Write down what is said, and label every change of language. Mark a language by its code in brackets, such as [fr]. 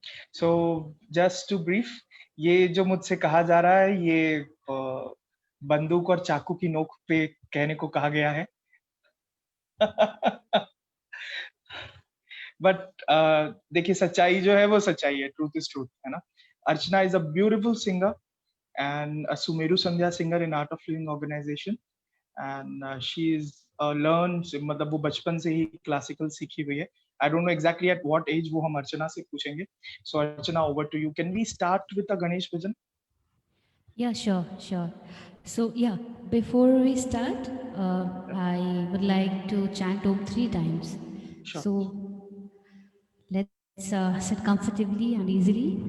[en] So just to brief, [hi] ये जो मुझसे कहा जा रहा है ये बंदूक और चाकू की नोक पे कहने को कहा गया है. बट देखिए सच्चाई जो है वो सच्चाई है. [en] truth is truth, [hi] है ना. [en] Archana is a beautiful singer and a Sumeru Sandhya singer in Art of Living organization. And she is learned, [hi] मतलब वो बचपन से ही क्लासिकल सीखी हुई है. [en] I don't know exactly at what age, [hi] वो हम अर्चना से पूछेंगे. [en] So Archana, over to you. Can we start with a Ganesh bhajan? Yeah, sure. So, yeah, before we start, I would like to chant Om 3 times. Sure. So, let's sit comfortably and easily.